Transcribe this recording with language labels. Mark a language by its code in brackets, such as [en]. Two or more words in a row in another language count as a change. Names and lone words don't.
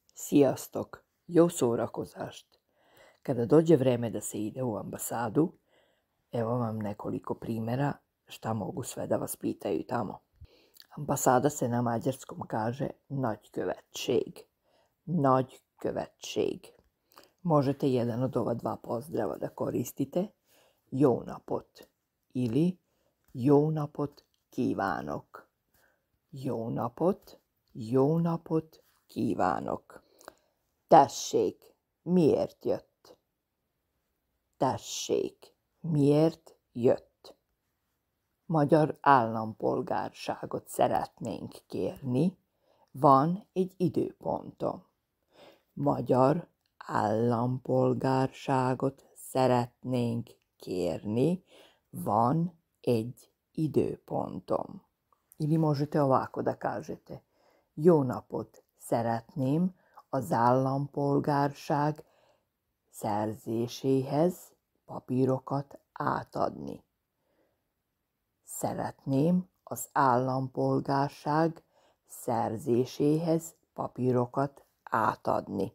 [hu] Sziasztok! Jó szórakozást! [sr] Kada dođe vreme da se ide u ambasadu, evo vam nekoliko primjera šta mogu sve da vas pitaju tamo. Ambasada se na mađarskom kaže nagykövetség. Nagykövetség. Možete jedan od ova dva pozdrava da koristite, [hu] jó napot ili jó napot kívánok. Jó napot kívánok. Tessék, miért jött? Tessék, miért jött? Magyar állampolgárságot szeretnénk kérni, van egy időpontom. Magyar állampolgárságot szeretnénk kérni, van egy időpontom. [sr] Ili možete ovako da kažete, [hu] jó napot, szeretném az állampolgárság szerzéséhez papírokat átadni. Szeretném az állampolgárság szerzéséhez papírokat átadni.